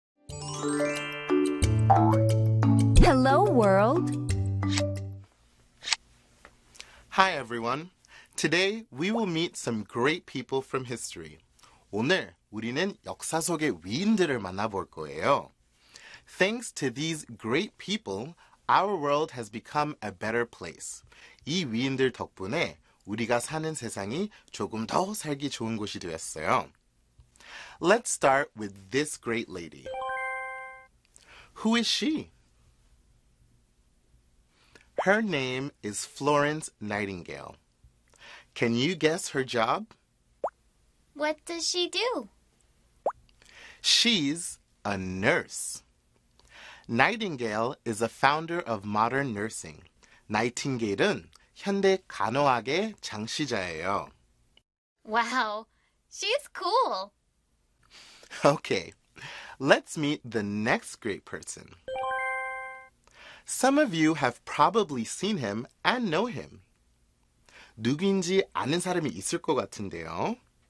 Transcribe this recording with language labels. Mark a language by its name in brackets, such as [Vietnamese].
[English] Hello, world. Hi, everyone. Today, we will meet some great people from history. [Korean] 오늘 우리는 역사 속의 위인들을 만나볼 거예요. [English] Thanks to these great people, our world has become a better place. [Korean] 이 위인들 덕분에 우리가 사는 세상이 조금 더 살기 좋은 곳이 되었어요. [English] Let's start with this great lady. Who is she? Her name is Florence Nightingale. Can you guess her job? What does she do? She's a nurse. Nightingale is a founder of modern nursing. [Korean] 나이팅게일은 현대 간호학의 창시자예요. [English] Wow, she's cool. Okay. Let's meet the next great person. Some of you have probably seen him and know him. [Korean] 누구인지 아는 사람이 있을 것 같은데요.